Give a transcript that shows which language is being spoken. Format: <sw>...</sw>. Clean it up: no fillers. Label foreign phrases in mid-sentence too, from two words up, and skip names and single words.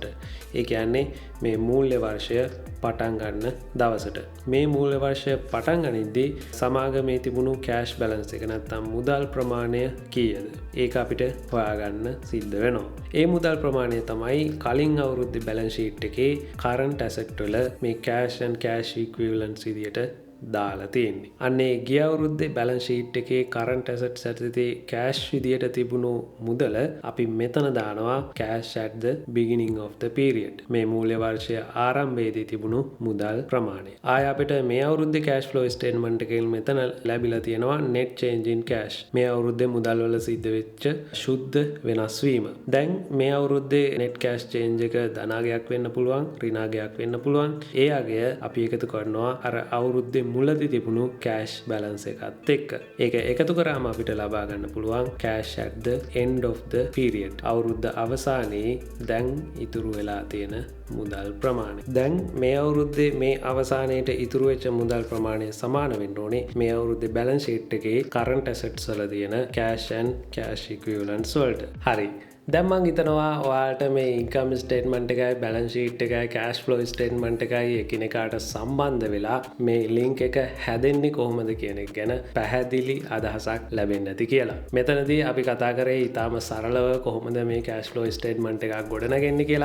<si>ඒ කියන්නේ මේ මූල්‍ය වර්ෂය පටන් ගන්න දවසට. මේ මූල්‍ය වර්ෂය පටන් ගනිද්දී සමාගමේ තිබුණු</si> <en>cash balance</en> <si>එක නැත්නම් මුදල් ප්‍රමාණය කීයද? ඒක අපිට හොයාගන්න සිද්ධ වෙනවා. ඒ මුදල් ප්‍රමාණය තමයි කලින් අවුරුද්දේ</si> <en>balance sheet</en> <si>එකේ</si> <en>current asset</en> <si>වල මේ</si> <en>cash and cash equivalents</en> <si>විදියට දාලා තියෙන්නේ. අන්නේ ගිය අවුරුද්දේ</si> <en>balance sheet</en> <si>එකේ</si> <en>current assets</en> <si>ඇතුළේ cash විදියට තිබුණු මුදල අපි මෙතන දානවා</si> <en>cash at the beginning of the period.</en> <si>මේ මූල්‍ය වර්ෂය ආරම්භයේදී තිබුණු මුදල් ප්‍රමාණය. ආය අපිට මේ අවුරුද්දේ</si> <en>cash flow statement</en> <si>එකෙන් මෙතන ලැබිලා තියෙනවා</si> <en>net change in cash.</en> <si>මේ අවුරුද්දේ මුදල් වල සිද්ධ වෙච්ච ශුද්ධ වෙනස් වීම. දැන් මේ අවුරුද්දේ</si> <en>net cash change</en> <si>එක ධනාගයක් වෙන්න පුළුවන්, ඍණාගයක් වෙන්න පුළුවන්. ඒ අගය අපි එකතු කරනවා අර අවුරුද්දේ මුලදී තිබුණු</si> <en>cash balance</en> <si>එකත් එක්ක. ඒක එකතු කරාම අපිට ලබා ගන්න පුළුවන්</si> <en>cash at the end of the period.</en> <si>අවුරුද්ද අවසානයේ දැන් ඉතුරු වෙලා තියෙන මුදල් ප්‍රමාණය. දැන් මේ අවුරුද්දේ මේ අවසානයේට ඉතුරු වෙච්ච මුදල් ප්‍රමාණය සමාන වෙන්න ඕනේ මේ අවුරුද්දේ</si> <en>balance sheet</en> <si>එකේ</si> <en>current assets</en> <si>වල තියෙන</si> <en>cash and cash equivalents</en> <si>වලට. හරි. දැන් මං හිතනවා ඔයාලට මේ</si> <en>income statement</en> <si>එකයි</si> <en>balance sheet</en> <si>එකයි</si> <en>cash flow statement</en> <si>එකයි එකිනෙකාට සම්බන්ධ වෙලා මේ link එක හැදෙන්නේ කොහොමද කියන එක ගැන පැහැදිලි අදහසක් ලැබෙන්න ඇති කියලා. මෙතනදී අපි කතා කරේ ඊටාම සරලව කොහොමද මේ</si> <en>cash flow statement</en> <si>එකක් ගොඩනගන්නේ කියලා.</si>